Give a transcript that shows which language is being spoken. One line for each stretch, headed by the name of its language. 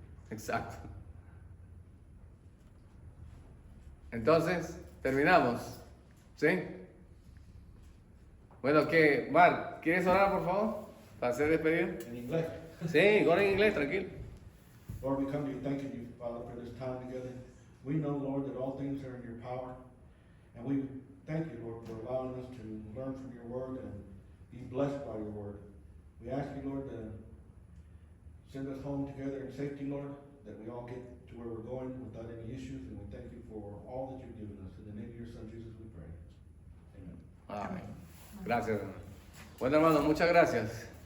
Spanish: Exacto. Entonces, terminamos. ¿Sí? Bueno, ¿qué? Mar, ¿quieres orar, por favor? Para ser despedido. En inglés. Sí, corre en inglés, tranquilo.
English: Lord, we come to you thanking you, Father, for this time together. We know, Lord, that all things are in your power. And we thank you, Lord, for allowing us to learn from your word and be blessed by your word. We ask you, Lord, to send us home together in safety, Lord, that we all get to where we're going without any issues. And we thank you for all that you've given us. In the name of your son, Jesus, we pray. Amen.
Spanish: Amén. Gracias, hermano. Bueno, hermano, muchas gracias.